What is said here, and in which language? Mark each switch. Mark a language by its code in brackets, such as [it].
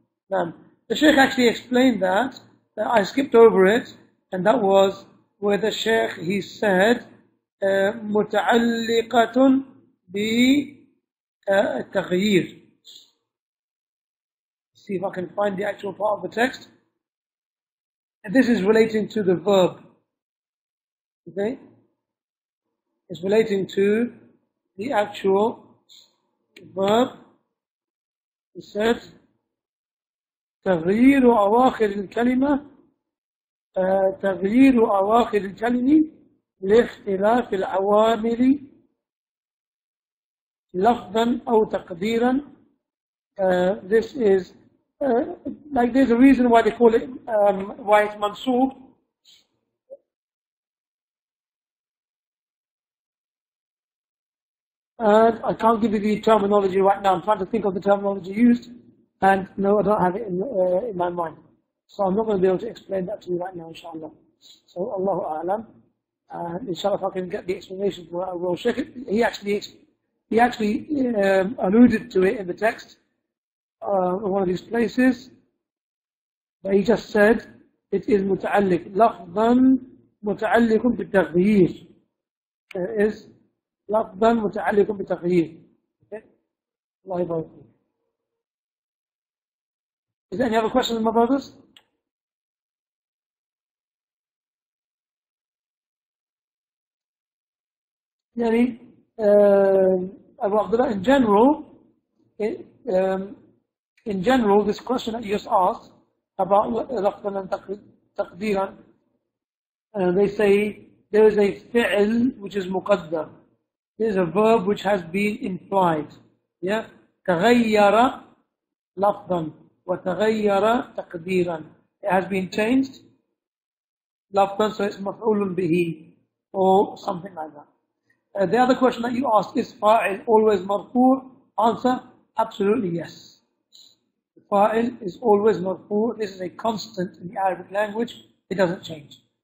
[en] The Shaykh actually explained that I skipped over it, and that was where the Shaykh, he said [ar] متعلقة بتغيير. [en] See if I can find the actual part of the text. And this is relating to the verb. Okay? It's relating to the actual verb. It says [ar] تغيير أواخر الكلمة تغيير أواخر الكلمة لاختلاف العوامل لفظا أو تقديرا. [en] This is like there's a reason why they call it why it's منصوب. And I can't give you the terminology right now. I'm trying to think of the terminology used, and no, I don't have it in my mind. So I'm not going to be able to explain that to you right now, inshallah. So Allahu A'lam. And inshallah, if I can get the explanation for it, I will. Shaykh, he actually alluded to it in the text in one of these places, but he just said it is [ar] متعلق لفظا متعلق بالتغيير. [en] It is [ar] لفظا متعلق بالتغيير. [en] Okay? [ar] Allah يبارك فيك. [en] Is there any other questions, my brothers? Yani, Abu Abdullah, in general, this question that you just asked about لفظا and تقديرا, they say there is a fi'l which is مقدر. There is a verb which has been implied. [ar] Yeah, تغير لفظا وتغير تقديرا. [en] It has been changed. لفظا, so it's مفعول به or something like that. The other question that you asked, is fa'il always marfu'? Answer, absolutely yes. The fa'il is always marfu'. This is a constant in the Arabic language. It doesn't change.